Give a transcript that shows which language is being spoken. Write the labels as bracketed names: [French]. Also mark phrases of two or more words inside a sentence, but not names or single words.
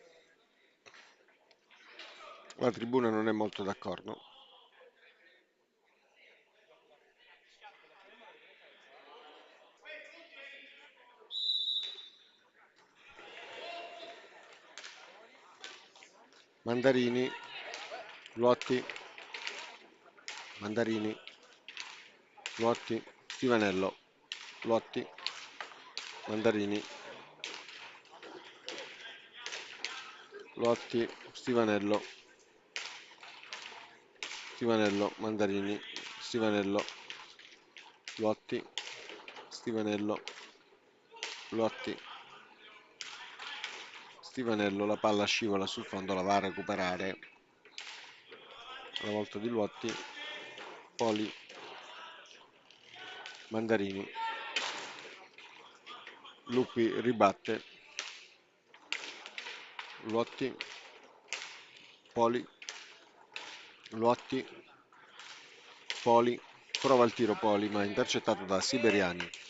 [Italian] La tribuna non è molto d'accordo. Mandarini, Luotti, Mandarini, Luotti, Stivanello, Luotti, Mandarini, Luotti, Stivanello, Stivanello, Mandarini, Stivanello, Luotti, Stivanello, Luotti, Stivanello, la palla scivola sul fondo, la va a recuperare la volta di Luotti, Poli, Mandarini, Lupi ribatte, Luotti, Poli, Luotti, Poli, prova il tiro Poli ma intercettato da Siberiani.